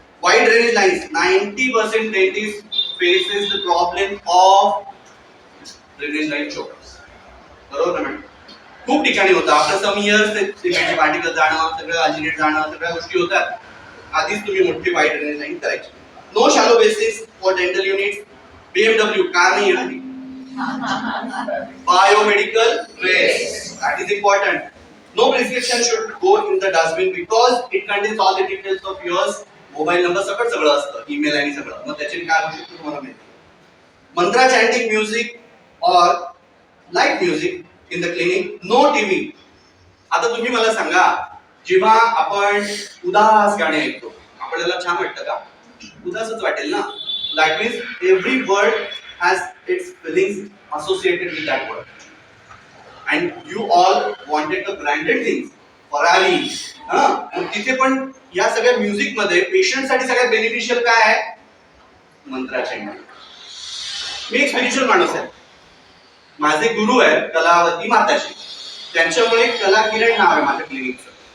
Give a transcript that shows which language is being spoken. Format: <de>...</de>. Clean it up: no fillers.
<en>Wide drainage lines. 90% dentist faces the problem of drainage line chokes.</en> <mr>बरोबर ना? खूप ठिकाणी होतं. आफ्टर सम इयर्स सिमेंटचे पार्टिकल जाणं, सगळं अल्जिनेट जाणं, सगळ्या गोष्टी होतात. आधीच तुम्ही मोठी वाईड ड्रेनेज लाईन करायची.</mr> <en>No shallow basis for dental units.</en> <mr>BMW car नाही येणार.</mr> <en>Biomedical waste, that is important. No prescription should go in the dustbin because it contains all the details of yours.</en> <mr>Mobile number सगळं असतं, email आणि सगळं. मग त्याचे काय होऊ शकतं तुम्हाला माहिती.</mr> <en>Mantra chanting music और light music in the clinic. No TV.</en> <mr>आता तुम्ही मला सांगा, जेव्हा आपण उदास गाणे ऐकतो आपल्याला छान वाटतं का? उदासच वाटेल ना.</mr> <en>That means every word has its feelings associated with that word. And you all wanted the branded things.</en> <mr>पराली. मग तिथे पण या सगळ्या म्युझिक मध्ये पेशंटसाठी सगळ्यात बेनिफिशियल काय आहे? मंत्राचे. मी एक स्पिरिच्युअल माणूस आहे. माझे गुरु आहेत कलावती माताजी. त्यांच्यामुळे कला किरण नाव आहे माझ्या क्लिनिकचं.</mr>